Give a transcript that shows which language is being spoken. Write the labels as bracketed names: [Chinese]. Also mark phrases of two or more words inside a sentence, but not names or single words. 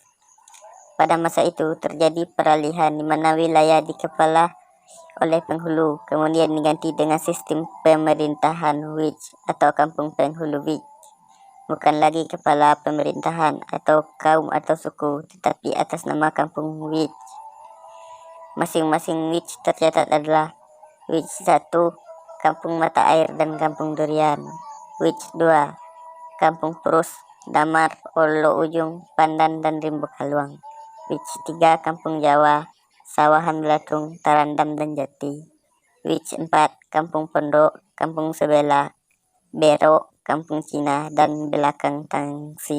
[Indonesian] Pada masa itu terjadi peralihan di mana wilayah dikepala oleh penghulu, kemudian diganti dengan sistem pemerintahan Wich atau kampung penghulu Wich. Bukan lagi kepala pemerintahan atau kaum atau suku, tetapi atas nama kampung Wich. Masing-masing Wich tercatat adalah Wich 1, Kampung Mata Air dan Kampung Durian. Wich 2, Kampung Purus, Damar, Olo Ujung, Pandan, dan Rimbo Kaluang. Wich 3, Kampung Jawa, Sawahan Belatung, Tarandam, dan Jati. Wich 4, Kampung Pondok, Kampung Sebela, Bero, Kampung Cina, dan Belakang Tangsi.